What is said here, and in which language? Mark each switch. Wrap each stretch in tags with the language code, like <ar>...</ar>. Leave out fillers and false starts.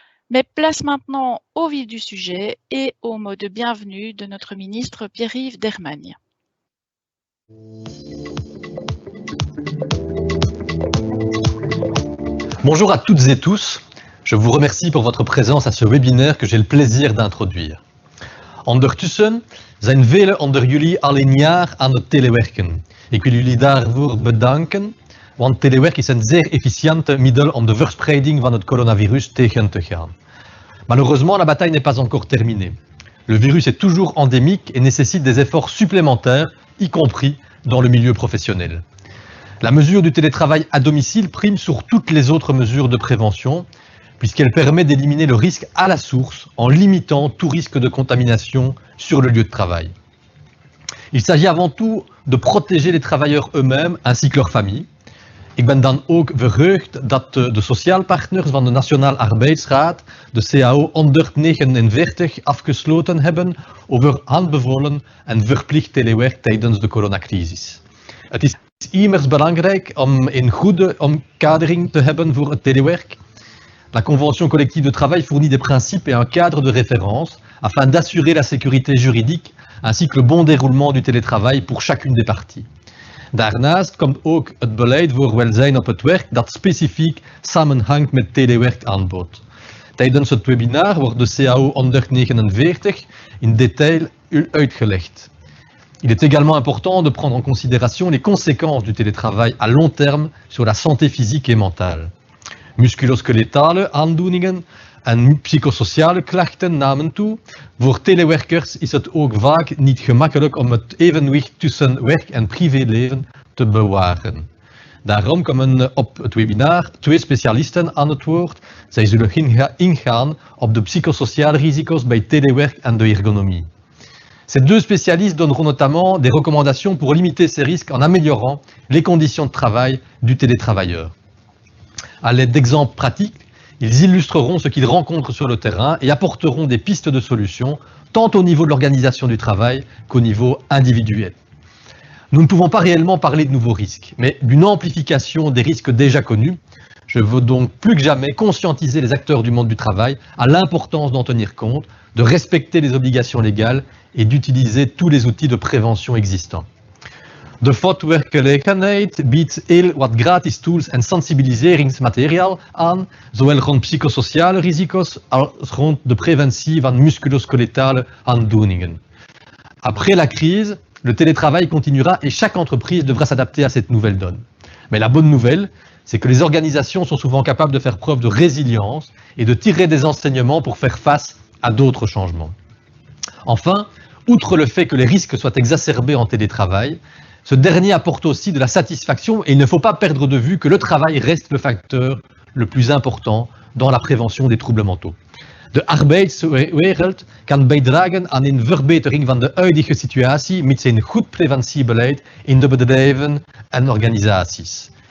<fr>Mais place maintenant au vif du sujet et au mot de bienvenue de notre ministre Pierre-Yves Dermagne. Bonjour à toutes et tous. Je vous remercie pour votre présence à ce webinaire que j'ai le plaisir d'introduire.</fr> <nl>Ondertussen zijn velen onder jullie al een jaar aan het telewerken. Ik wil jullie daarvoor bedanken, want telewerk is een zeer efficiënt middel om de verspreiding van het coronavirus tegen te gaan.</nl> <fr>Malheureusement, la bataille n'est pas encore terminée. Le virus est toujours endémique et nécessite des efforts supplémentaires, y compris dans le milieu professionnel. La mesure du télétravail à domicile prime sur toutes les autres mesures de prévention, puisqu'elle permet d'éliminer le risque à la source en limitant tout risque de contamination sur le lieu de travail. Il s'agit avant tout de protéger les travailleurs eux-mêmes ainsi que leurs familles.</fr> <nl>Ik ben dan ook verheugd dat de sociaalpartners van de Nationale Arbeidsraad de CAO 149 afgesloten hebben over aanbevolen en verplicht telewerk tijdens de coronacrisis. Het is immers belangrijk om een goede omkadering te hebben voor het telewerk.</nl> <fr>La convention collective de travail fournit des principes et un cadre de référence afin d'assurer la sécurité juridique ainsi que le bon déroulement du télétravail pour chacune des parties.</fr> <nl>Daarnaast komt ook het beleid voor welzijn op het werk dat specifiek samenhangt met telewerkaanbod. Tijdens het webinar wordt de CAO 149 in detail uitgelegd.</nl> <fr>Il est également important de prendre en considération les conséquences du télétravail à long terme sur la santé physique et mentale.</fr> <nl>Musculoskeletale aandoeningen en psychosociale klachten namen toe. Voor telewerkers is het ook vaak niet gemakkelijk om het evenwicht tussen werk en privéleven te bewaren. Daarom komen op het webinar 2 specialisten aan het woord. Zij zullen ingaan op de psychosociale risico's bij telewerk en de ergonomie.</nl> <fr>Ces 2 spécialistes donneront notamment des recommandations pour limiter ces risques en améliorant les conditions de travail du télétravailleur. À l'aide d'exemples pratiques, ils illustreront ce qu'ils rencontrent sur le terrain et apporteront des pistes de solutions, tant au niveau de l'organisation du travail qu'au niveau individuel. Nous ne pouvons pas réellement parler de nouveaux risques, mais d'une amplification des risques déjà connus. Je veux donc plus que jamais conscientiser les acteurs du monde du travail à l'importance d'en tenir compte, de respecter les obligations légales et d'utiliser tous les outils de prévention existants.</fr> <nl>De fotwerkgelegenheid biedt heel wat gratis tools en sensibiliseringsmateriaal aan, zowel rond psychosociale risico's als rond de preventie van musculoskeletale aandoeningen.</nl> <fr>Après la crise, le télétravail continuera et chaque entreprise devra s'adapter à cette nouvelle donne. Mais la bonne nouvelle, c'est que les organisations sont souvent capables de faire preuve de résilience et de tirer des enseignements pour faire face à d'autres changements. Enfin, outre le fait que les risques soient exacerbés en télétravail, ce dernier apporte aussi de la satisfaction et il ne faut pas perdre de vue que le travail reste le facteur le plus important dans la prévention des troubles mentaux.</fr> <nl>De arbeidswereld kan bijdragen aan een verbetering van de huidige situatie met een goed preventiebeleid in de bedrijven en organisaties.</nl>